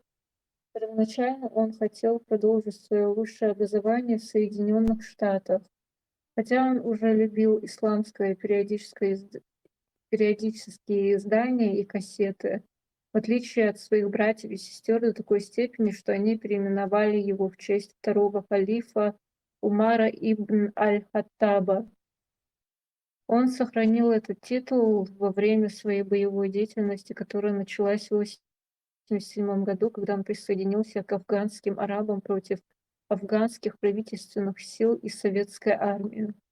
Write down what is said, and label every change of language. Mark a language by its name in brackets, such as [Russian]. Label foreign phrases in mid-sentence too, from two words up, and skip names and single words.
[Russian] Первоначально он хотел продолжить свое высшее образование в Соединенных Штатах. Хотя он уже любил исламское периодические издания и кассеты, в отличие от своих братьев и сестер до такой степени, что они переименовали его в честь второго халифа Умара ибн аль-Хаттаба. Он сохранил этот титул во время своей боевой деятельности, которая началась в 1987 году, когда он присоединился к афганским арабам против афганских правительственных сил и советской армии.